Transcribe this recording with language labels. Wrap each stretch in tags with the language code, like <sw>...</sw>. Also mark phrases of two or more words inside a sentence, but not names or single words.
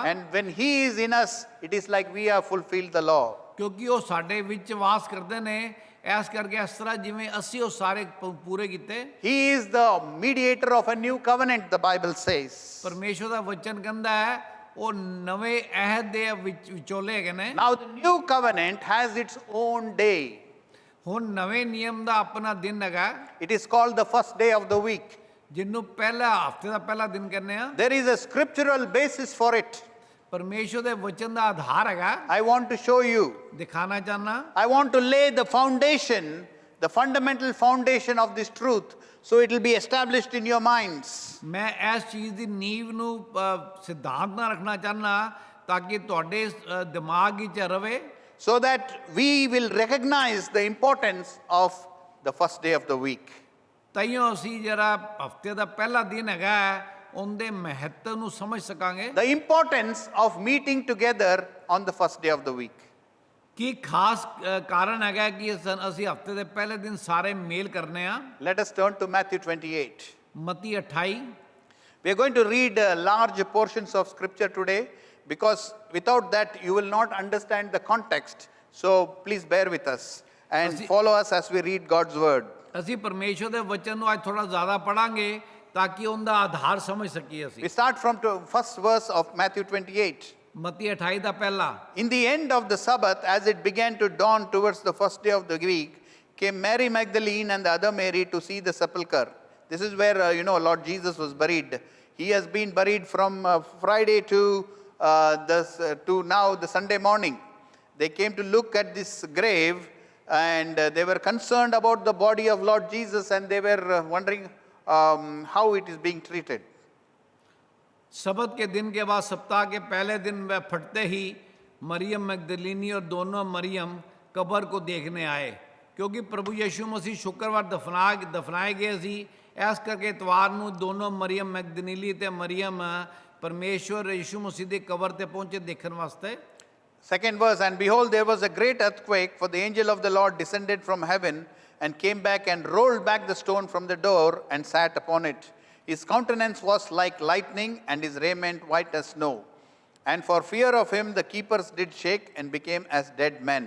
<en>And when He is in us, it is like we have fulfilled the law.</en> <pa>ਕਿਉਂਕਿ ਉਹ ਸਾਡੇ ਵਿੱਚ ਵਾਸ ਕਰਦੇ ਨੇ, ਐਸ ਕਰਕੇ ਇਸ ਤਰ੍ਹਾਂ ਜਿਵੇਂ ਅਸੀਂ ਉਹ ਸਾਰੇ ਪੂਰੇ ਕੀਤੇ।</pa> <en>He is the mediator of a new covenant, the Bible says.</en> <pa>ਪਰਮੇਸ਼ਵਰ ਦਾ ਵਚਨ ਕਹਿੰਦਾ ਹੈ ਉਹ ਨਵੇਂ ਅਹਿਦ ਦੇ ਵਿਚੋਲੇ ਹੈਗੇ ਨੇ।</pa> <en>Now the new covenant has its own day.</en> <pa>ਹੁਣ ਨਵੇਂ ਨਿਯਮ ਦਾ ਆਪਣਾ ਦਿਨ ਹੈਗਾ,</pa> <en>It is called the first day of the week.</en> <pa>ਜਿਹਨੂੰ ਪਹਿਲਾ ਹਫਤੇ ਦਾ ਪਹਿਲਾ ਦਿਨ ਕਹਿੰਦੇ ਆ।</pa> <en>There is a scriptural basis for it.</en> <pa>ਪਰਮੇਸ਼ਵਰ ਦੇ ਵਚਨ ਦਾ ਆਧਾਰ ਹੈਗਾ।</pa> <en>I want to show you.</en> <pa>ਦਿਖਾਣਾ ਚਾਹਨਾ,</pa> <en>I want to lay the foundation, the fundamental foundation of this truth, so it will be established in your minds.</en> <pa>ਮੈਂ ਇਸ ਚੀਜ਼ ਦੀ ਨੀਂਵ ਨੂੰ ਸਿਧਾਂਤ ਨਾਲ ਰੱਖਣਾ ਚਾਹਨਾ ਤਾਂ ਕਿ ਤੁਹਾਡੇ ਦਿਮਾਗ ਵਿੱਚ ਰਵੇ,</pa> <en>So that we will recognize the importance of the first day of the week.</en> <pa>ਤਾਈਓ ਅਸੀਂ ਜਿਹੜਾ ਹਫਤੇ ਦਾ ਪਹਿਲਾ ਦਿਨ ਹੈਗਾ ਉਹਦੇ ਮਹੱਤਵ ਨੂੰ ਸਮਝ ਸਕਾਂਗੇ।</pa> <en>The importance of meeting together on the first day of the week.</en> <pa>ਕੀ ਖਾਸ ਕਾਰਨ ਹੈਗਾ ਕਿ ਅਸੀਂ ਹਫਤੇ ਦੇ ਪਹਿਲੇ ਦਿਨ ਸਾਰੇ ਮੇਲ ਕਰਨੇ ਆ।</pa> <en>Let us turn to Matthew 28.</en> <pa>ਮਤੀ 28।</pa> <en>We are going to read large portions of scripture today because without that you will not understand the context. So please bear with us and follow us as we read God's word.</en> <pa>ਅਸੀਂ ਪਰਮੇਸ਼ਵਰ ਦੇ ਵਚਨ ਨੂੰ ਅੱਜ ਥੋੜਾ ਜ਼ਿਆਦਾ ਪੜਾਂਗੇ ਤਾਂ ਕਿ ਉਹਦਾ ਆਧਾਰ ਸਮਝ ਸਕੀਏ ਅਸੀਂ।</pa> <en>We start from the first verse of Matthew 28.</en> <pa>ਮਤੀ 28 ਦਾ ਪਹਿਲਾ।</pa> <en>In the end of the Sabbath, as it began to dawn towards the first day of the week, came Mary Magdalene and the other Mary to see the sepulchre. This is where, Lord Jesus was buried. He has been buried from Friday to now the Sunday morning. They came to look at this grave and they were concerned about the body of Lord Jesus and they were wondering how it is being treated.</en> <hi>सबत के दिन के बाद सप्ताह के पहले दिन वह फटते ही मरियम मगदलीनी और दोनों मरियम कब्र को देखने आए, क्योंकि प्रभु यीशु मसीह शुक्रवार दफनाए गए सी।</hi> <pa>ਐਸ ਕਰਕੇ ਇਤਵਾਰ ਨੂੰ ਦੋਨੋਂ ਮਰੀਮ ਮੈਗਦਲੀਨੀ ਤੇ ਮਰੀਮ ਪਰਮੇਸ਼ਵਰ ਯਿਸੂ ਮਸੀਹ ਦੀ ਕਬਰ ਤੇ ਪਹੁੰਚੇ ਦੇਖਣ ਵਾਸਤੇ।</pa> <en>Second verse, and behold, there was a great earthquake, for the angel of the Lord descended from heaven and came back and rolled back the stone from the door and sat upon it. His countenance was like lightning and his raiment white as snow. And for fear of him the keepers did shake and became as dead men.</en>